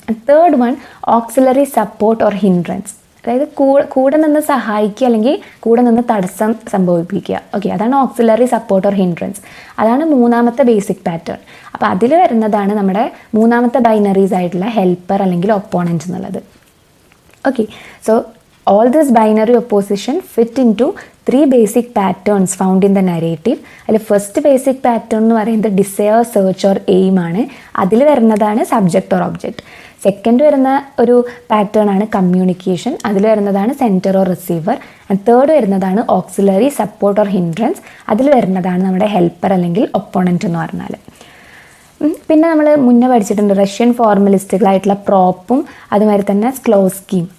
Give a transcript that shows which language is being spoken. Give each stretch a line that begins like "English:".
English: And third one auxiliary support or hindrance.
Malayalam: അതായത് കൂടെ നിന്ന് സഹായിക്കുക അല്ലെങ്കിൽ കൂടെ നിന്ന് തടസ്സം സംഭവിപ്പിക്കുക. ഓക്കെ, അതാണ് ഓക്സിലറി സപ്പോർട്ട് ഓർ ഹിൻഡ്രൻസ്. അതാണ് മൂന്നാമത്തെ ബേസിക് പാറ്റേൺ. അപ്പോൾ അതിൽ വരുന്നതാണ് നമ്മുടെ മൂന്നാമത്തെ ബൈനറീസ് ആയിട്ടുള്ള ഹെൽപ്പർ അല്ലെങ്കിൽ ഒപ്പോണൻറ്റ് എന്നുള്ളത്.
English: Okay, so all this binary opposition fit into 3 basic patterns found in the narrative.
Malayalam: അതിൽ ഫസ്റ്റ് ബേസിക് പാറ്റേൺ എന്ന് പറയുന്നത് ഡിസയർ, സെർച്ച് ഓർ എയിം ആണ്. അതിൽ വരുന്നതാണ് സബ്ജക്റ്റ് ഓർ ഒബ്ജക്റ്റ്. സെക്കൻഡ് വരുന്ന ഒരു പാറ്റേൺ ആണ് കമ്മ്യൂണിക്കേഷൻ. അതിൽ വരുന്നതാണ് centre or receiver. And third വരുന്നതാണ് ഓക്സിലറി സപ്പോർട്ട് ഓർ ഹിൻഡ്രൻസ്. അതിൽ വരുന്നതാണ് നമ്മുടെ ഹെൽപ്പർ അല്ലെങ്കിൽ ഒപ്പോണൻറ്റ് എന്ന് പറഞ്ഞാൽ. പിന്നെ നമ്മൾ മുന്നേ പഠിച്ചിട്ടുണ്ട് റഷ്യൻ ഫോർമലിസ്റ്റുകളായിട്ടുള്ള പ്രോപ്പും അതുമാതിരി തന്നെ സ്ക്ലോസ്കിയും.